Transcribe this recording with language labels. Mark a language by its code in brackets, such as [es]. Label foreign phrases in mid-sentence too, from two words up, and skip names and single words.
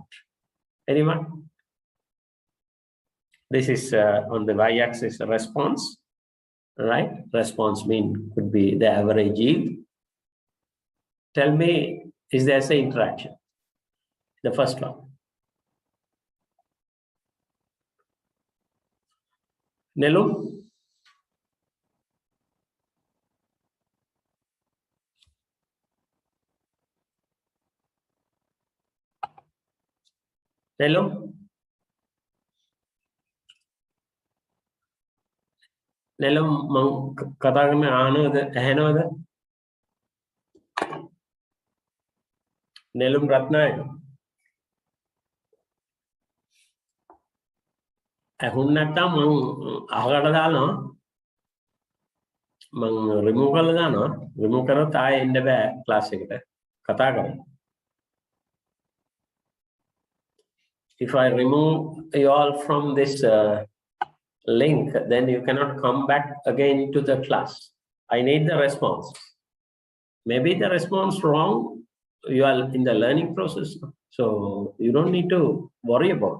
[en] Anyone? This is on the y-axis response, right? Response mean could be the average yield. Tell me, is there an interaction? The first one. Nelu? Nelu? [si] නේලු, කතා කරනේ ඇහෙනවද, අහනවද? Nelum Ratnayaka. ඇහුන් නැත්තම් මං අහකට දානවා මං රිමූව් කරලා දානවා රිමූව් කරොත් ආයෙ එන්න බෑ ක්ලාස් එකට කතා කරන්න. [en] If I remove you all from this link, then you cannot come back again to the class. I need the response. Maybe the response wrong, you are in the learning process, so you don't need to worry about.